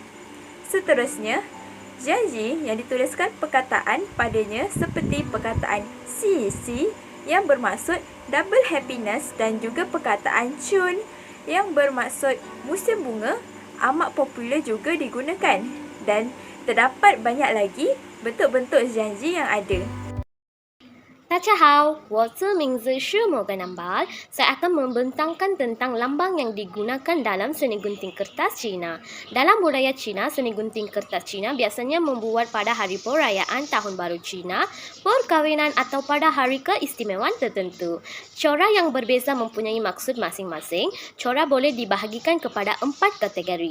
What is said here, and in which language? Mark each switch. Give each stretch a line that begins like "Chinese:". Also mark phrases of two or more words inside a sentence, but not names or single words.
Malay: Seterusnya, Jiangji yang dituliskan perkataan padanya seperti perkataan si yang bermaksud
English: double happiness
Malay: dan juga perkataan Chun yang bermaksud musim bunga amat popular juga digunakan. Dan terdapat banyak lagi bentuk-bentuk Jiangji yang ada.
Chinese: 大家好，我的名字是 Morgan Ambal.
Malay: Saya akan membentangkan tentang lambang yang digunakan dalam seni gunting kertas Cina. Dalam budaya Cina, seni gunting kertas Cina biasanya membuat pada hari perayaan Tahun Baru Cina, perkahwinan atau pada hari keistimewaan tertentu. Corak yang berbeza mempunyai maksud masing-masing. Corak boleh dibahagikan kepada 4 kategori.